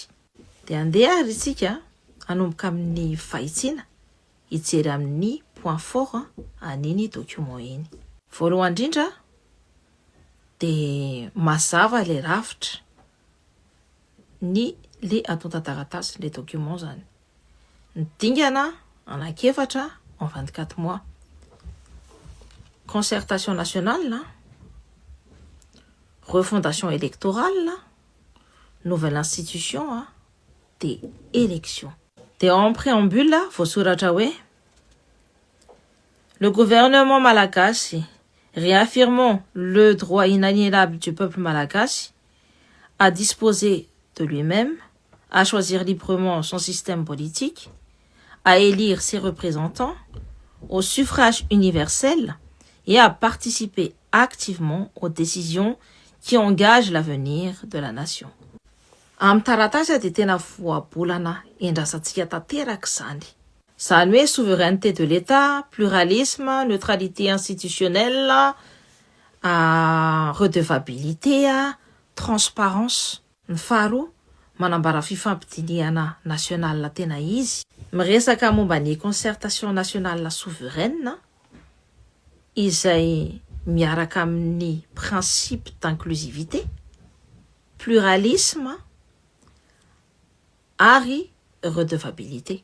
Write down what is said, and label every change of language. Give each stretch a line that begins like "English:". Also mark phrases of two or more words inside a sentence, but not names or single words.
Malagasy: Dia andeha ary isika hanomboka amin'ny fahitsiana hijery amin'ny
French: point fort
Malagasy: an'iny document iny. Voalohany indrindra dia mazava le rafitra ny le atota taratasy le document zany. Ny dingana anakefatra
French: en 24 mois. Concertation nationale, refondation électorale, nouvelle institution des élections. Et en préambule,
Malagasy: voasoratra hoe
French: le gouvernement malagasy, réaffirmant le droit inaliénable du peuple malagasy à disposer de lui-même, à choisir librement son système politique, à élire ses représentants au suffrage universel et à participer activement aux décisions qui engagent l'avenir de la nation.
Malagasy: Amin'ny taratasy dia tena voabolana endrasantsika tanteraka izany. Izany hoe
French: souveraineté de l'État, pluralisme, neutralité institutionnelle, redevabilité, transparence.
Malagasy: Ny faharoa, manambara fifampidiniana national tena izy. Miresaka momba ny
French: concertation nationale souveraine
Malagasy: izay miaraka amin'ny
French: principe d'inclusivité,
Malagasy: pluralisme ary redevabilité.